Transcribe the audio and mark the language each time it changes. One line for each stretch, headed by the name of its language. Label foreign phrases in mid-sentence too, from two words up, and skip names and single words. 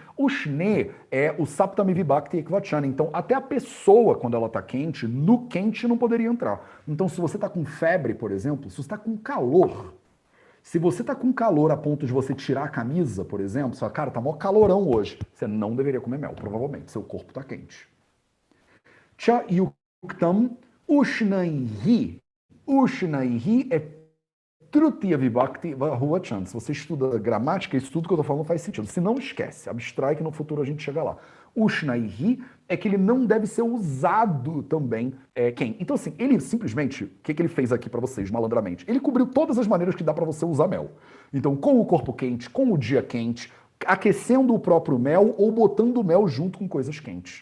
Portuguese: Ushne é o
Sanskrit: सप्तमी विभक्ति एकवचन.
Portuguese: Então, até a pessoa, quando ela está quente, no quente não poderia entrar. Então, se você está com febre, por exemplo, se você está com calor, se você está com calor a ponto de você tirar a camisa, por exemplo, você fala, cara, tá mó calorão hoje. Você não deveria comer mel, provavelmente. Seu corpo está quente.
Sanskrit: च युक्तं उष्णैः. Ushnaihi é तृतीया विभक्ति बहुवचन.
Portuguese: Se você estuda gramática, isso tudo que eu estou falando faz sentido. Se não, esquece. Abstrai que no futuro a gente chega lá. Ushnaihi é que ele não deve ser usado também quem? Então assim, ele simplesmente, o que ele fez aqui para vocês, malandramente? Ele cobriu todas as maneiras que dá para você usar mel. Então com o corpo quente, com o dia quente, aquecendo o próprio mel ou botando o mel junto com coisas quentes.